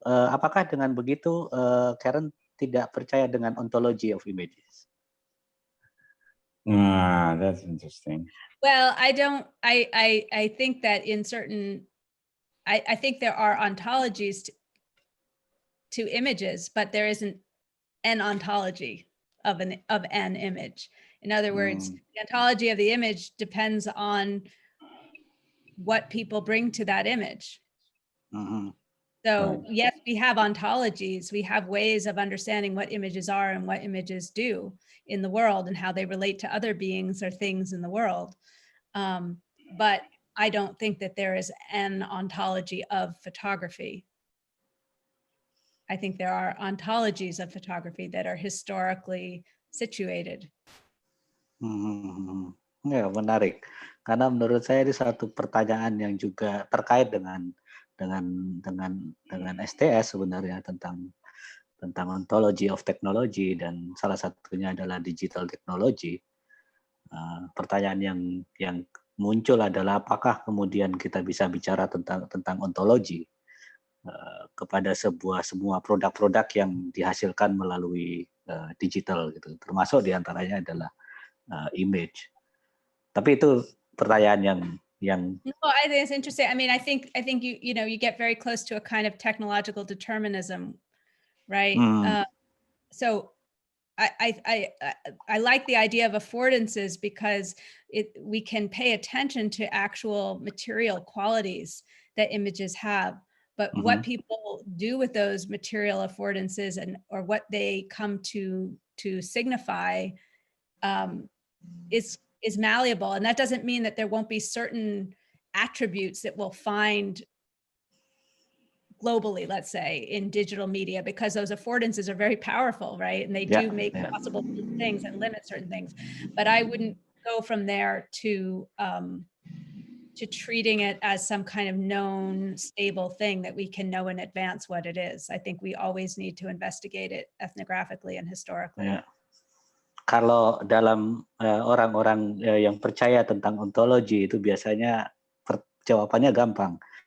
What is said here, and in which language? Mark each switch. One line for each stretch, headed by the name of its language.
Indonesian: Apakah dengan begitu Karen tidak percaya dengan
English: ontology of images? That's interesting. Well, I don't. I think that in certain, I think there are ontologies to images, but there isn't an ontology of an image. In other words, the ontology of the image depends on what people bring to that image. Mm-hmm. So yes, we have ontologies. We have ways of understanding what images are and what images do in the world and how they relate to other beings or things in the world. But I don't think that there is an ontology of photography. I think there are ontologies of photography that are historically situated.
Indonesian: Ya, menarik. Karena menurut saya ini satu pertanyaan yang juga terkait dengan STS sebenarnya, tentang
English: ontology of technology,
Indonesian: dan salah satunya adalah
English: digital technology.
Indonesian: Pertanyaan yang muncul adalah apakah kemudian kita bisa bicara tentang ontologi kepada semua produk-produk yang dihasilkan melalui digital gitu. Termasuk diantaranya adalah image. Tapi itu pertanyaan yang
English: No, I think it's interesting. I mean, I think you know, you get very close to a kind of technological determinism, right? So I like the idea of affordances because we can pay attention to actual material qualities that images have, but what people do with those material affordances or what they come to signify is malleable, and that doesn't mean that there won't be certain attributes that we'll find globally, let's say, in digital media, because those affordances are very powerful, right? And they do make possible things and limit certain things. But I wouldn't go from there to treating it as some kind of known, stable thing that we can know in advance what it is. I think we always need to investigate it ethnographically and historically. Yeah.
Indonesian: Kalau dalam orang-orang yang percaya tentang ontologi itu biasanya jawabannya gampang.